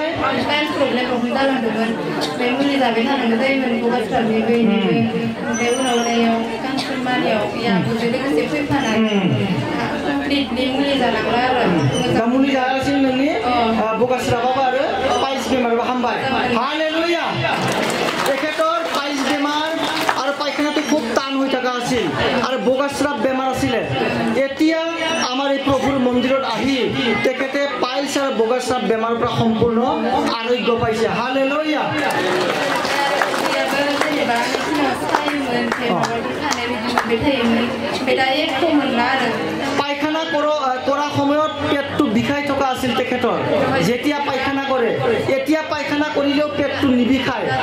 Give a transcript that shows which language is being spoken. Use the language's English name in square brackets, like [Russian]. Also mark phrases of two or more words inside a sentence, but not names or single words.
[Bodo] पाइल्स प्रब्लेम जालांदोंमोन बे मुलि जाबाय थानांगौ जायोमोन गगास्रा बेबायदिनो ओमफ्राय उनाव नायाव कान्ट्रि मारियाव याबोजों लोगोसे फैफानानै कमप्लिटलि मुलि जानांला आरो दा मुलि जागासिनो नोंनि बगास्राबाबो आरो पाइल्स बेमारबो हामबाय हालेलुया एखेतर पाइल्स बेमार आरो [Assamese] पायखानाটো খুব টান হৈ থকা আছিল আৰু বগাস্রাব বেমাৰ আছিল এতিয়া আমাৰ এই প্ৰভুৰ মন্দিৰত আহি তেখেতে পাইল্স আৰু বগাস্রাব বেমাৰৰ পৰা সম্পূৰ্ণ আৰোগ্য পাইছে হালেলুয়া পায়খানা কৰা সময়ত পেটটো বিষাই থকা আছিল তেখেতৰ যেতিয়া পায়খানা কৰে এতিয়া পায়খানা কৰিলেও পেটটো নিবিখায়